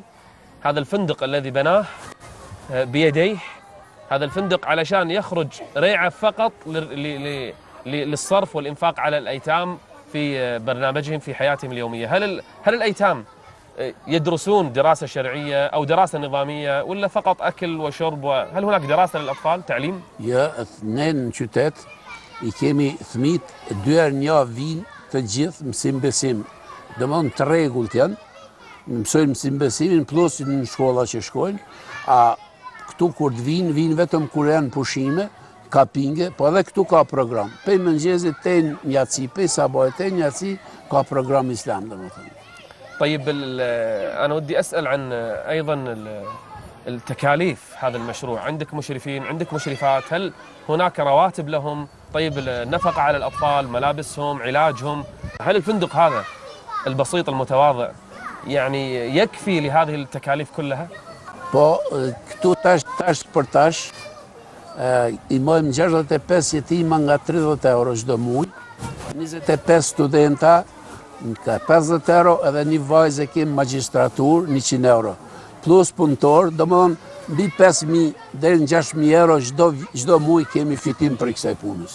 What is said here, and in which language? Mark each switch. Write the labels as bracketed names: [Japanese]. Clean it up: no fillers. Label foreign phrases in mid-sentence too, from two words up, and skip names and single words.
[Arabic] هذا الفندق الذي بناه بيديه، هذا الفندق علشان يخرج ريعه فقط للصرف والانفاق على الايتام في برنامجهم في حياتهم اليوميه. هل الايتام يدرسون دراسه شرعيه او دراسه نظاميه ولا فقط اكل وشرب؟ هل هناك دراسه للاطفال، تعليم؟ [Albanian] Ja, ne në qytet i kemi fëmijët 2 herë në javë vinë të gjithë mësim besim. Domthon të rregullt janë, mësojnë mësim besimin plus në shkolla që shkojnë. A këtu kur të vinë vetëm kur janë pushime, ka pinge, po edhe këtu ka program. Pej mëngjesit te njatësi, pej sabahit te njatësi ka program islam domethënë. [Arabic] طيب أنا ودي أسأل عن أيضا التكاليف هذا المشروع. عندك مشرفين، عندك مشرفات، هل هناك رواتب لهم؟ طيب النفقة على الأطفال، ملابسهم، علاجهم، هل الفندق هذا البسيط المتواضع يعني يكفي لهذه التكاليف كلها؟ [Albanian] Po, këtu tash për tash, i mojmë 65 jetima nga 30 euro çdo muaj, 25 studenta ka 50 euro, edhe një vajzë kemi magjistratur 100 euro. Plus punëtor, domethënë mbi 5.000 deri në 6.000 euro çdo muaj kemi fitim për kësaj punës.